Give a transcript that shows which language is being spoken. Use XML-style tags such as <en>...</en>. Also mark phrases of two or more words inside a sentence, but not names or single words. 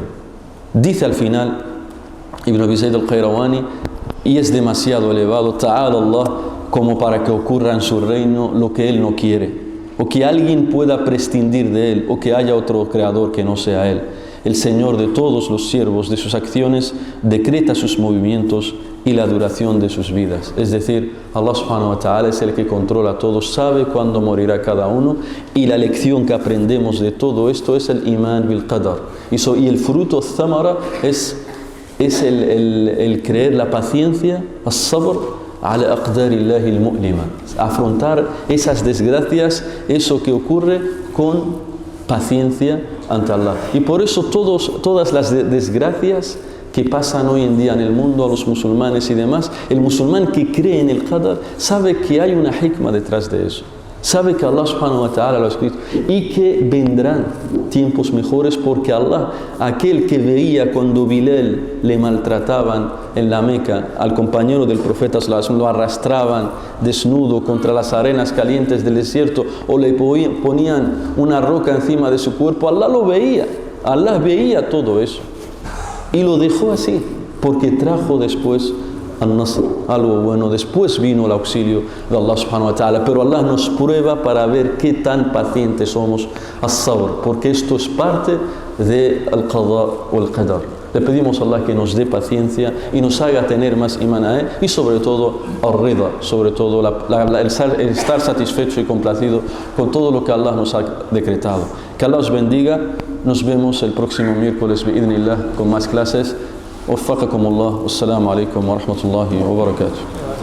<es>Dice al final, Ibn Abi Zayd al-Qayrawani, y es demasiado elevado,</es> <ar>تعالى الله,</ar> <es>como para que ocurra en su reino lo que Él no quiere. O que alguien pueda prescindir de Él, o que haya otro creador que no sea Él. El Señor de todos los siervos, de sus acciones, decreta sus movimientos y la duración de sus vidas. Es decir, Allah</es> <ar>سبحانه وتعالى</ar> <es>es el que controla todo, sabe cuándo morirá cada uno, y la lección que aprendemos de todo esto es el</es> <ar>إيمان بالقدر.</ar> <es>Y el fruto thamara es el creer, la paciencia,</es> <ar>الصبر على أقدار الله المؤلمة,</ar> <es>afrontar esas desgracias, eso que ocurre con paciencia ante Allah. Y por eso todas las desgracias que pasan hoy en día en el mundo a los musulmanes y demás, el musulmán que cree en el qadar sabe que hay una hikma detrás de eso. Sabe que Allah</es> <ar>سبحانه وتعالى</ar> <es>lo ha escrito y que vendrán tiempos mejores, porque Allah, aquel que veía cuando Bilal le maltrataban en la Meca al compañero del profeta</es> <ar>صلى الله عليه وسلم,</ar> <es>lo arrastraban desnudo contra las arenas calientes del desierto o le ponían una roca encima de su cuerpo, Allah lo veía, Allah veía todo eso y lo dejó así porque trajo después al-Nasr, algo bueno. Después vino el auxilio de Allah</es> <ar>سبحانه وتعالى,</ar> <es>pero Allah nos prueba para ver qué tan pacientes somos, as-sabr, porque esto es parte del qada o el qadar. Le pedimos a Allah que nos dé paciencia y nos haga tener más iman a Él, y sobre todo al-rida, sobre todo el estar satisfecho y complacido con todo lo que Allah nos ha decretado. Que Allah os bendiga. Nos vemos el próximo miércoles bi'idhnillah con más clases.</es> <ar>وفقكم الله والسلام عليكم ورحمة الله وبركاته.</ar>